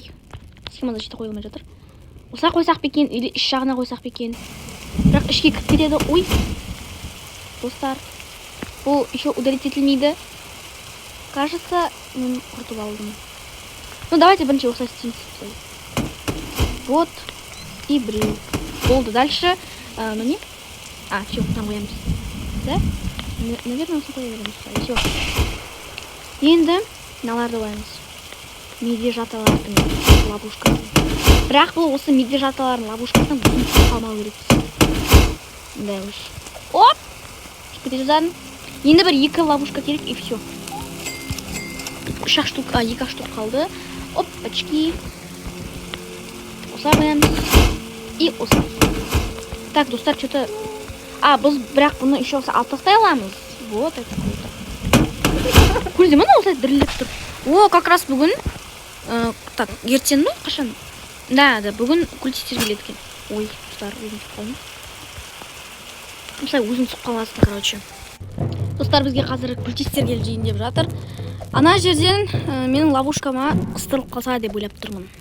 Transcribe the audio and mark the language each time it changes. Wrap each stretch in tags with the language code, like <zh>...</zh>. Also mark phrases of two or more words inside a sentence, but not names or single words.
<ru>Схема защита</ru> <kk>қойылмай жатыр. Осылай қойсақ бекен, или іш жағына қойсақ бекен. Бірақ ішке кіріп кетеді. Ой. Достар, бұл</kk> <ru>еще удалить</ru> <kk>етілмейді. Кажется, мен құртып алдым.</kk> <ru>Ну, давайте</ru> <kk>бірінші осылай істейміз. Вот. И біреу. Болды.</kk> <ru>Дальше. Ну, не?</ru> <kk>Все, там қоямыз. Да? Наверное, осы қоя береміз. Все. Енді мыналарды қоямыз. Медвежаталардың ловушка. Бірақ бұл осы медвежаталардың ловушкасынан бұзын қалмау керек.</kk> <ru>Да уж.</ru> <kk>Оп! Кете жазадым. Енді бір екі ловушка керек,</kk> <ru>и все.</ru> <kk>Екі штук қалды. Оп, очки. Осылай қоямыз. И осылай.</kk> <ru>Так, достар, что-то...</ru> <kk>біз бірақ бұны еще осы алып тастай аламыз.</kk> <ru>Вот, это круто.</ru> <kk>Көрді мұны осылай діріліп тұр. О,</kk> <ru>как раз</ru> <kk>бүгін... Так, ертең ну, қашан? Да, бүгін культистер келеді екен. Ой, достар, өзім сұқ қалдым. Осылай өзім сұқ қаласың, короче. Достар, бізге қазір культистер келдейін деп жатыр. Ана жерден менің ловушкама қыстырылып қалса деп ойлап тұрмын.</kk>